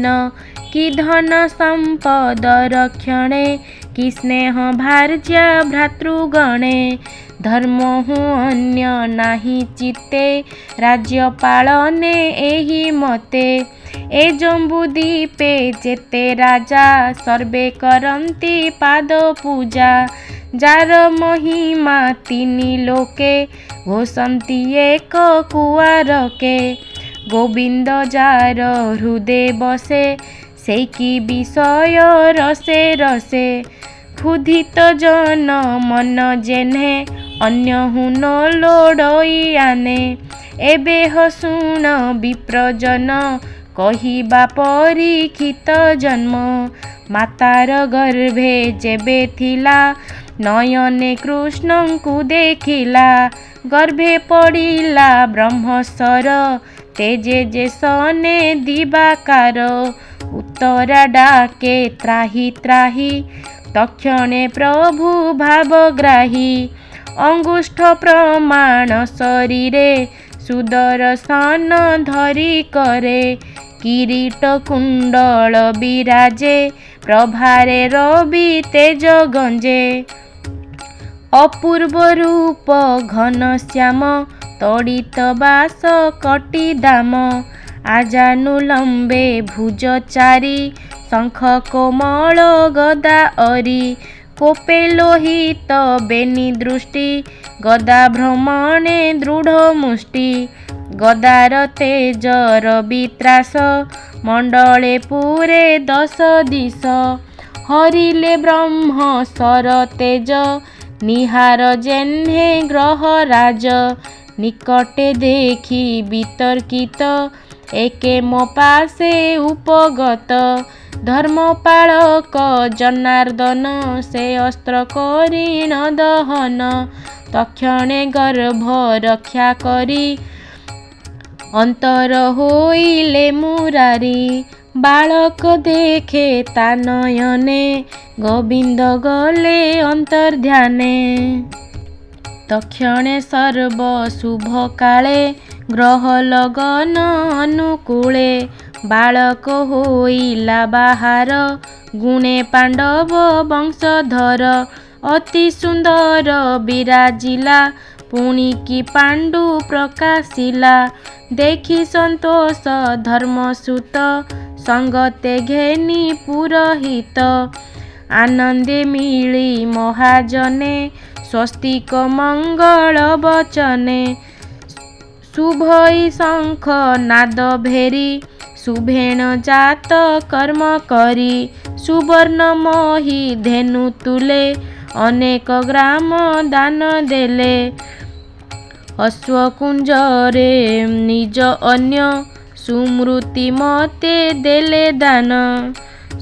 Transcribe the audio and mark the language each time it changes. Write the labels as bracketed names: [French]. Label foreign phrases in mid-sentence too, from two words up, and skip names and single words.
[Odia] କି ଧନ ସମ୍ପଦ ରକ୍ଷଣେ କି ସ୍ନେହ ଭାର୍ଯ୍ୟା ଭ୍ରାତୃଗଣେ। ଧର୍ମ ହୁଁ ଅନ୍ୟ ନାହି ଚିତ୍ତେ ରାଜ୍ୟ ପାଳନେ ଏହି ମତେ। ଏ ଜମ୍ବୁଦ୍ୱୀପେ ଯେତେ ରାଜା ସର୍ବେ କରନ୍ତି ପାଦ ପୂଜା। ଯାର ମହିମା ତିନି ଲୋକେ ଘୋଷନ୍ତି ଏକ କୁଆରକେ। ଗୋବିନ୍ଦ ଯାର ହୃଦୟ ବସେ ସେ କି ବିଷୟ ରସେ ରସେ। କ୍ଷୁଧିତ ଜନ ମନ ଯେହ୍ନେ ଅନ୍ୟ ହୁଁ ଲୋଡ଼ଇ ଆନେ। ଏବେ ହସୁଣ ବିପ୍ରଜନ କହିବା ପରୀକ୍ଷିତ ଜନ୍ମ। ମାତାର ଗର୍ଭେ ଯେବେ ଥିଲା ନୟନେ କୃଷ୍ଣଙ୍କୁ ଦେଖିଲା। ଗର୍ଭେ ପଡ଼ିଲା ବ୍ରହ୍ମଶର ତେଜେ ଯେ ସନେ ଦିବାକର। ଉତ୍ତରା ଡାକେ ତ୍ରାହି ତ୍ରାହି ତକ୍ଷଣେ ପ୍ରଭୁ ଭାବଗ୍ରାହୀ। ଅଙ୍ଗୁଷ୍ଠ ପ୍ରମାଣ ଶରୀରେ ସୁଦର୍ଶନ ଧରି କରେ। କିରୀଟ କୁଣ୍ଡଳ ବିରାଜେ ପ୍ରଭାରେ ରବି ତେଜ ଗଞ୍ଜେ। ଅପୂର୍ବ ରୂପ ଘନ ଶ୍ୟାମ ତଡ଼ିତ ବାସ କଟି ଦାମ। ଆଜାନୁଲମ୍ବେ ଭୁଜ ଚାରି ଶଙ୍ଖ କୋମଳ ଗଦା ଅରି। କୋପେ ଲୋହିତ ବେନି ଦୃଷ୍ଟି ଗଦା ଭ୍ରମଣେ ଦୃଢ଼ ମୁଷ୍ଟି। ଗଦାର ତେଜ ରବିତ୍ରାସ ମଣ୍ଡଳେ ପୂରେ ଦଶ ଦିଶ। ହରିଲେ ବ୍ରହ୍ମ ଶର ତେଜ ନିହାର ଯେହ୍ନେ ଗ୍ରହରାଜ। ନିକଟେ ଦେଖି ବିତର୍କିତ ଏକେ ମୋ ପାଶେ ଉପଗତ। ଧର୍ମପାଳକ ଜନାର୍ଦ୍ଦନ ସେ ଅସ୍ତ୍ର କରିଣ ଦହନ। ତକ୍ଷଣେ ଗର୍ଭ ରକ୍ଷା କରି ଅନ୍ତର ହୋଇଲେ ମୁରାରି। ବାଳକ ଦେଖେ ତା ନୟନେ ଗୋବିନ୍ଦ ଗଲେ ଅନ୍ତର୍ଦ୍ଧାନେ। ତକ୍ଷଣେ ସର୍ବ ଶୁଭ କାଳେ ଗ୍ରହ ଲଗ୍ନ ଅନୁକୂଳେ। ବାଳକ ହୋଇଲା ବାହାର ଗୁଣେ ପାଣ୍ଡବ ବଂଶଧର। ଅତି ସୁନ୍ଦର ବିରାଜିଲା ପୁଣି କି ପାଣ୍ଡୁ ପ୍ରକାଶିଲା। ଦେଖି ସନ୍ତୋଷ ଧର୍ମସୁତ ସଙ୍ଗତେ ଘେନି ପୁରୋହିତ। ଆନନ୍ଦେ ମିଳି ମହାଜନେ ସ୍ୱସ୍ତିକ ମଙ୍ଗଳ ବଚନେ। ଶୁଭଇ ଶଙ୍ଖ ନାଦ ଭେରୀ ଶୁଭେଣ ଜାତ କର୍ମ କରି। ସୁବର୍ଣ୍ଣ ମୋହି ଧେନୁ ତୁଳେ ଅନେକ ଗ୍ରାମ ଦାନ ଦେଲେ। ଅଶ୍ୱକୁଞ୍ଜରେ ନିଜ ଅନ୍ୟ ସୁମୃତି ମତେ ଦେଲେ ଦାନ।